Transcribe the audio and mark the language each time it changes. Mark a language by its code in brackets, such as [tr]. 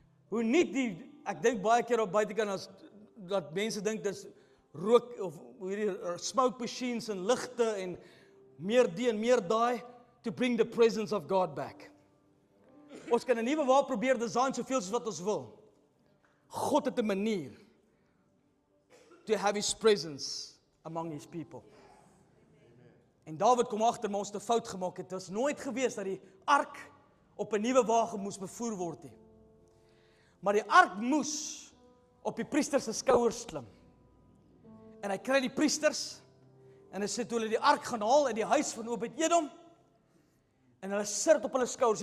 [af] Hoe nuut ek dink baie keer op buitekant as dat mense dink dis rook of hierdie smoke machines en ligte en meer die en meer daai [en] to bring the presence of God back. [af] Ons kan 'n nuwe wa probeer design soveel soos wat ons wil. God het 'n manier [en] to have his presence among his people. [af] En Dawid kom agter maar ons het 'n fout gemaak. Het was nooit gewees dat die ark op 'n nuwe wa moes bevoer word nie. Maar die ark moes op die priesters se skouers klim. En hy kry die priesters en hy sê toe hulle die ark gaan haal in die huis van Obed-Edom en hulle sit dit op hulle skouers.